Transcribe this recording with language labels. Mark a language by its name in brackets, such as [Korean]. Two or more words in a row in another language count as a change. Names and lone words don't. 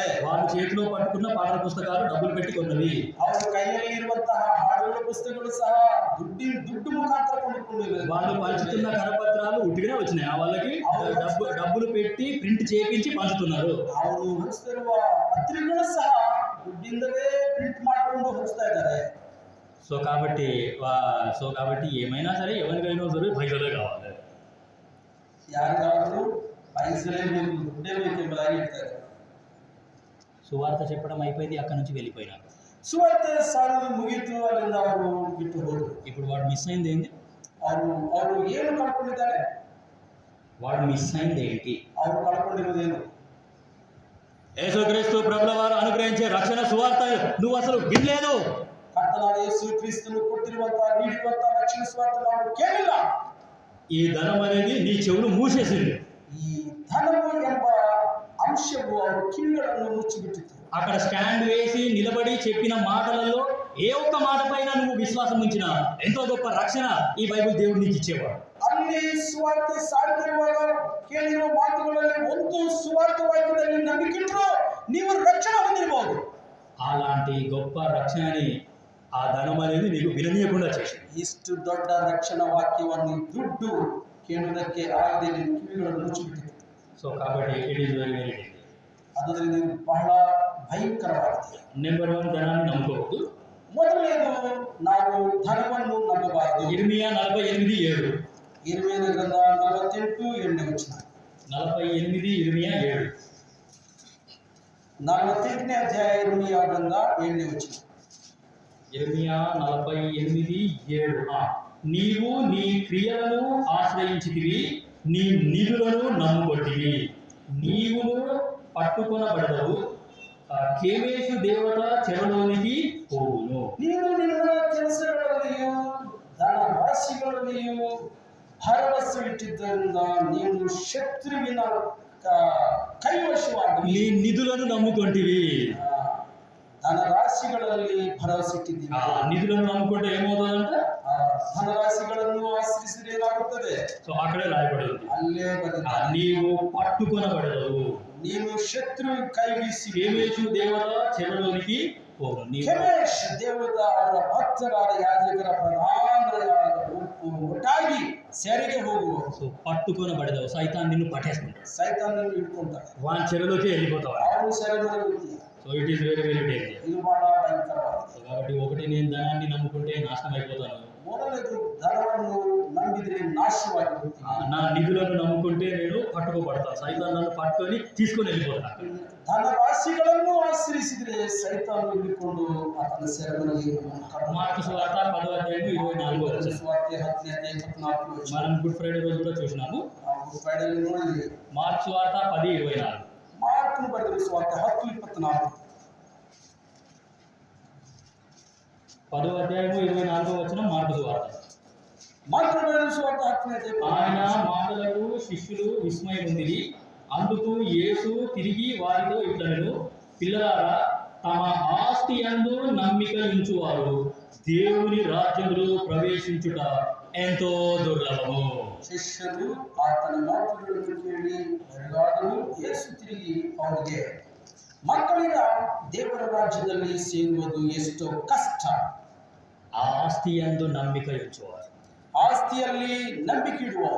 [Telugu] వాళ్ళ చేతిలో పట్టుకున్న పాఠ్య పుస్తకాలు డబ్బులు పెట్టి కొన్నవి. [Kannada] ಅವರ ಕೈಯಲ್ಲಿ ಇರುವಂತಹ ಹಾಡುಗಳ ಪುಸ್ತಕಗಳು ಸಹ ದುಡ್ಡು ಮುಖಾಂತರ ಕೊಂಡುಕೊಂಡಿವೆ. [Telugu] వాళ్ళు పంచుతున్న కరపత్రాలు ఉట్టిగానే వచ్చినాయి. వాళ్ళకి డబ్బులు పెట్టి ప్రింట్ చేయించి పంచుతున్నారు. [Kannada] ಅವರು ಹೊರಿಸ್ತಿರುವ ಪತ್ರಿಕೆಗಳು ಸಹ ದುಡ್ಡಿಂದಲೇ ಪ್ರಿಂಟ್ ಮಾಡಿಕೊಂಡು ಹೊರಿಸ್ತಾ ಇದ್ದಾರೆ. [Telugu] సో కాబట్టి ఏమైనా సరే ఎవరికైనా సరే పైసలే కావాలి. [Kannada] ಯಾರಿಗಾದರೂ ಪೈಸಲೇ ಬೇಕು, ದುಡ್ಡೇ ಬೇಕು ಎಂಬುದಾಗಿ ಹೇಳ್ತಾರೆ. [Telugu] సువార్త చెప్పడం అయిపోయింది, అక్కడి నుంచి వెళ్ళిపోయినారు. [Kannada] ಸುವಾರ್ತೆ ಸಾರಲು ಮುಗಿತು, ಅಲ್ಲಿಂದ ಅವರು ಬಿಟ್ಟು ಹೋದರು. [Telugu] ఇప్పుడు వాడు మిస్ అయింది ఏంది? [Kannada] ಅವರು ಏನು ಕಳ್ಕೊಂಡಿದ್ದಾರೆ? [Telugu] వాడు మిస్ అయింది ఏంటి? [Kannada] ಅವರು ಕಳ್ಕೊಂಡಿರೋದೇನು? [Telugu] యేసుక్రీస్తు ప్రభుల వారు అనుగ్రహించే రక్షణ సువార్త నువ్వు అసలు వినలేదు. [Kannada] ಕರ್ತನಾದ ಯೇಸು ಕ್ರಿಸ್ತನು ಕೊಟ್ಟಿರುವಂತಹ ನೀಡಿರುವಂತಹ ರಕ್ಷಣೆ ಸುವಾರ್ತೆ ನಾವು ಕೇಳಿಲ್ಲ. [Telugu] ఈ ధనం అనేది నీ చెవులు మూసేసింది. [Kannada] ಈ ಧನವು ಎಂಬ ಅಂಶವು ಅವರ ಕಿವಿಗಳನ್ನು ಮುಚ್ಚಿಬಿಟ್ಟಿತು. [Telugu] అక్కడ స్టాండ్ వేసి నిలబడి చెప్పిన మాటలలో ఏ ఒక్క మాట పైన నువ్వు విశ్వాసం ఉంచినా ఎంతో గొప్ప రక్షణ ఈ బైబిల్ దేవుడు నీకు ఇచ్చేవాడు. [Kannada] ಅಲ್ಲಿ ಸುವಾರ್ತೆ ಸಾರುತ್ತಿರುವಾಗ ಕೇಳಿರುವ ಮಾತುಗಳಲ್ಲಿ ಒಂದು ಸುವಾರ್ತೆ ವಾಕ್ಯದಲ್ಲಿ ನಂಬಿಕೆಯಿಟ್ಟರು ನೀವು ರಕ್ಷಣೆ ಹೊಂದಿರಬಹುದು. [Telugu] అలాంటి గొప్ప రక్షణని ఆ ధనం అనేది నీకు విననీయకుండా చేసింది. [Kannada] ಇಷ್ಟು ದೊಡ್ಡ ರಕ್ಷಣಾ ವಾಕ್ಯವನ್ನು ದುಡ್ಡು ಕೇಳುವುದಕ್ಕೆ ಆಗದೆ ನಿನ್ನ ಕಿವಿಗಳನ್ನು ಮುಚ್ಚಿಬಿಟ್ಟಿದೆ. [Telugu] సో కాబట్టి [English] it is very very danger. [Kannada] ಅದರಿಂದ ಇದು ಬಹಳ ಭಯಂಕರವಾಗಿದೆ. [Telugu] నెంబర్ 1 ధనాన్ని నమ్ముకోవద్దు. [Kannada] ಮೊದಲನೇದು ನಾವು ಧನವನ್ನು ನಂಬಬಾರದು. [Telugu] ఇర్మియా 48:7. [Kannada] ಇರ್ಮೀಯನ ಗ್ರಂಥ 48:8 [Telugu] 48 ఇర్మియా 7. [Kannada] 48ನೇ ಅಧ್ಯಾಯ ಇರ್ಮೀಯ ಗ್ರಂಥ 7ನೇ [Telugu] ఇర్మియా 48:7. నీవు నీ క్రియలను ఆశ్రయించితివి, నీ నిధులను నమ్ముకొట్టివి, నీవును పట్టుకొనబడదవు, కేమేషు దేవత చెరలోనికి పోవును. [Kannada] ನೀನು ನಿನ್ನ ಕೆಲಸಗಳಲ್ಲಿಯೂ ಧನ ರಾಶಿಗಳಲ್ಲಿಯೂ ಭರವಸೆ ಇಟ್ಟಿದ್ದರಿಂದ ನೀನು ಶತ್ರುವಿನ ಕೈವಶವಾಗಿ [Telugu] నీ నిధులను నమ్ముకొంటివి. [Kannada] ಧನರಾಶಿಗಳಲ್ಲಿ ಭರವಸೆ ಇಟ್ಟಿದ್ದೀವಿ. [Telugu] నిధులను నమ్ముకుంటే ఏమవుతుందంట? [Kannada] ಧನರಾಶಿಗಳನ್ನು ಆಶ್ರಯಿಸಿದ್ರೆ ಏನಾಗುತ್ತದೆ? [Telugu] సో అక్కడే రాయబడింది, [Kannada] ಅಲ್ಲೇ ಬಂದಿದೆ, [Telugu] నీవు పట్టుకొనబడదవు, [Kannada] ನೀನು ಶತ್ರು ಕೈಗೆ [Telugu] కేమేషు దేవత చెరలోనికి పోవు. [Kannada] ಕೆಮೇಶ್ ದೇವದ ಅವರ ಭಕ್ತರಾದ ಯಾಜಕರ ಪ್ರಧಾನ ಒಟ್ಟಾಗಿ ಸೆರೆಗೆ ಹೋಗುವ. [Telugu] సో పట్టుకొనబడదవు, సైతాన్ నిన్ను పట్టేసుకుంటాడు, [Kannada] ಸೈತಾನನ್ನು ಹಿಡ್ಕೊಂತಾರೆ, [Telugu] వాని చెరలోకి వెళ్ళిపోతావు. [Kannada] ಅವನು ಸೆರೆಮನೆಗೆ. [English] so it is very very danger. [Kannada] ಇದು ಬಹಳ ಭಯಂಕರವಾಗಿದೆ. [Telugu] కాబట్టి ఒకటి, నేను ధనాన్ని నమ్ముకుంటే నాశనం అయిపోతాను. [Kannada] ಮೊದಲನೇದು ಧನವನ್ನು ನಂಬಿದ್ರೆ ನಾಶವಾಗಿ ಹೋಗ್ತೀವಿ. [Telugu] నా నిధులను నమ్ముకుంటే నేను పట్టుకోబడతాను, సైతాన్ నన్ను పట్టుకొని తీసుకొని వెళ్ళిపోతాను. [Kannada] ಧನರಾಶಿಗಳನ್ನು ಆಶ್ರಯಿಸಿದ್ರೆ ಸೈತಾನ ಹಿಡಿಕೊಂಡು ಆತನ ಸೆರೆಮನೆಗೆ. [Telugu] మార్కు సువార్త 10:24. [Kannada] ಸುವಾರ್ತೆ 10:24. [Telugu] మనం గుడ్ ఫ్రైడే రోజు కూడా చూసినాము. [Kannada] ಗುಡ್ ಫ್ರೈಡೆಯಲ್ಲಿ ನೋಡಿದ್ವಿ. [Telugu] మార్కు సువార్త 10:24. [Kannada] ಮಾರ್ಕನು ಬರೆದ ಸುವಾರ್ತೆ 10:24. [Telugu] 10:24 మార్కు సువార్త. [Kannada] ಮಾರ್ಕನು ಬರೆದ ಸುವಾರ್ತೆ 10:24. [Telugu] ఆయన మాటలకు శిష్యులు విస్మయముందిరి. అందుకు యేసు తిరిగి వారితో ఇట్లనెను, పిల్లలారా, తమ ఆస్తి యందు నమ్మిక ఉంచువారు దేవుని రాజ్యములో ప్రవేశించుట ఎంతో దుర్లభము. [Kannada] ಶಿಷ್ಯರು ಆತನ ಮಾತುಗಳನ್ನು ಕೇಳಿ ಬೆರಗಾದರು. ಯೇಸು ತಿರುಗಿ ಅವರಿಗೆ, ಮಕ್ಕಳಿಗ ದೇವರ ರಾಜ್ಯದಲ್ಲಿ ಸೇರುವುದು ಎಷ್ಟೋ ಕಷ್ಟ. [Telugu] ఆ ఆస్తి యందు నమ్మిక ఉంచువారు, [Kannada] ಆಸ್ತಿಯಲ್ಲಿ ನಂಬಿಕೆ ಇಡುವವರು.